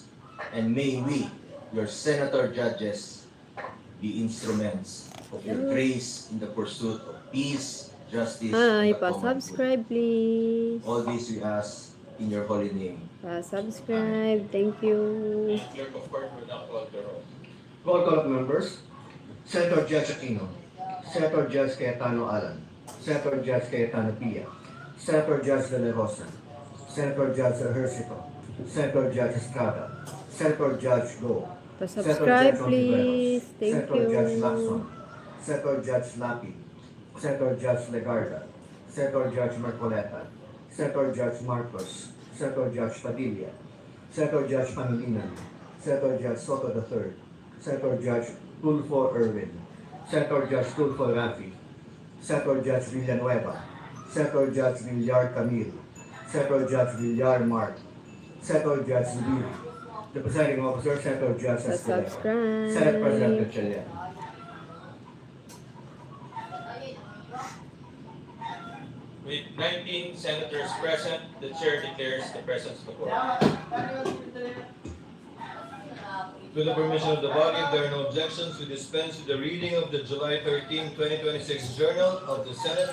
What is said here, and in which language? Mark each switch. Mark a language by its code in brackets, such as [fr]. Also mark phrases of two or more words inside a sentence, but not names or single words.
[en] And may we, your senator judges, be instruments of your grace in the pursuit of peace, justice, and the common [tl] Pa-subscribe please. [en] good. All this we ask in your holy name. [tl] Pa-subscribe. [en] Thank you. Clerk of Court will now call the roll. Roll call of members. Senator Judge Aquino. Senator Judge Cayetano Alan. Senator Judge Cayetano Pia. Senator Judge De La Rosa. Senator Judge Ejercito. Senator Judge Estrada. Senator Judge Go. [tl] Pa-subscribe please. Thank [en] Senator Judge you. Lacson. Senator Judge Lapi. Senator Judge Legarda. Senator Judge Marcoleta. Senator Judge Marcos. Senator Judge Padilla. Senator Judge Pangilinan. Senator Judge Soto III. Senator Judge Tulfo Irwin. Senator Judge Tulfo Rafi. Senator Judge Villanueva. Senator Judge Villar Camille. Senator Judge Villar Mark. Senator Judge Zubiri. The presiding officer, Senator Judge Escalera. [tl] Pa-subscribe. [en] Senate President Gatchalian. With 19 senators present, the chair declares the presence of the quorum. With the permission of the body, if there are no objections, we dispense with the reading of the July 13, 2026 Journal of the Senate